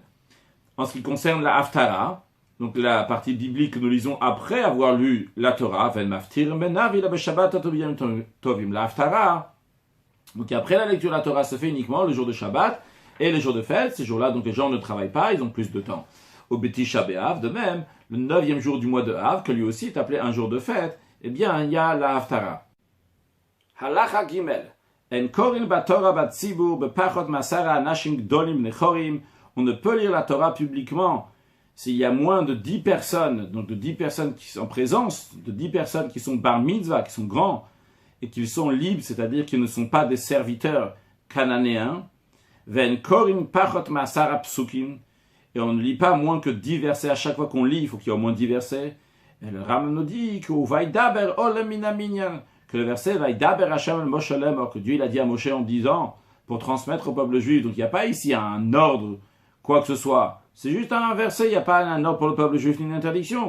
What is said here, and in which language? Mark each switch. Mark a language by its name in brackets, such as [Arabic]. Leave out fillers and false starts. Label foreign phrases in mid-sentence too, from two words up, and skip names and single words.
[French] En ce qui concerne la Haftara, donc la partie biblique que nous lisons après avoir lu la Torah, la Haftara, donc après la lecture de la Torah se fait uniquement le jour de Shabbat et les jours de fête. Ces jours-là, donc les gens ne travaillent pas, ils ont plus de temps. Au Betisha B'Av, de même, le 9e jour du mois de Av, que lui aussi est appelé un jour de fête, eh bien, il y a la Haftara. [Hebrew] הלכה גימל. אין קורין בתורה בציבור בפחות מעשרה אנשים גדולים נחורים. [French] On ne peut lire la Torah publiquement s'il y a moins de 10 personnes, donc de 10 personnes qui sont en présence, de 10 personnes qui sont bar mitzvah, qui sont grands, et qui sont libres, c'est-à-dire qui ne sont pas des serviteurs cananéens. [Hebrew] ואין קורין פחות מעשרה פסוקים. [French] Et on ne lit pas moins que 10 versets à chaque fois qu'on lit, il faut qu'il y ait au moins 10 versets. Et le Rambam nous dit que le verset [Hebrew] וידבר השם משה לאמר, [French] que Dieu il a dit à Moshe en disant, pour transmettre au peuple juif. Donc il n'y a pas ici un ordre, quoi que ce soit. C'est juste un verset, il n'y a pas un ordre pour le peuple juif ni une interdiction.